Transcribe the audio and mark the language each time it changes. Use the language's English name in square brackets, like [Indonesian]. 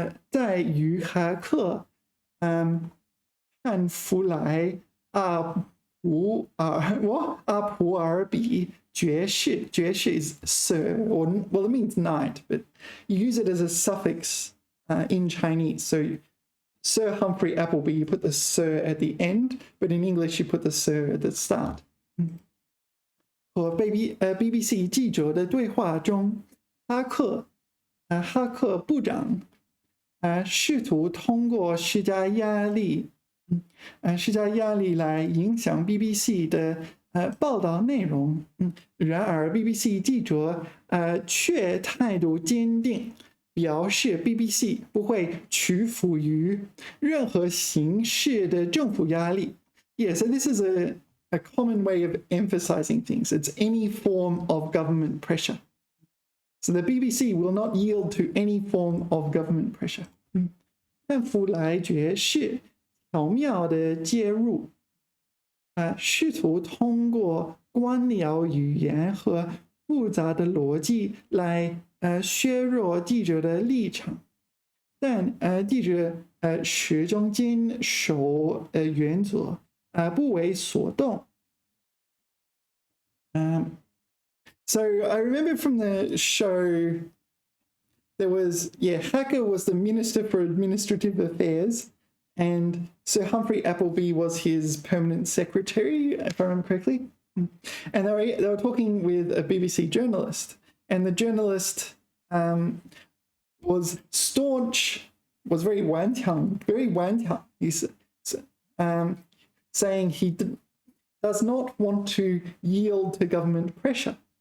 [Chinese] 在于哈克汉弗莱阿普尔比爵士 [English] is sir, or well, it means knight, but you use it as a suffix in Chinese. So Sir Humphrey Appleby, you put the sir at the end, but in English you put the sir at the start. [Chinese] 和 BBC 记者的对话中，哈克部长试图通过施加压力来影响 BBC 的报道内容。然而 BBC 记者却态度坚定，表示 BBC 不会屈服于任何形式的政府压力。 [English] Yeah, so this is a common way of emphasizing things. It's any form of government pressure. So the BBC will not yield to any form of government pressure. [Chinese] 汉弗莱爵士巧妙地介入，试图通过官僚语言和复杂的逻辑来削弱记者的立场，但记者始终坚守原则，不为所动。 [English] So I remember from the show, there was, Hacker was the Minister for Administrative Affairs, and Sir Humphrey Appleby was his permanent secretary, if I remember correctly. And they were talking with a BBC journalist, and the journalist was staunch, was very 顽强, he's saying he does not want to yield to government pressure.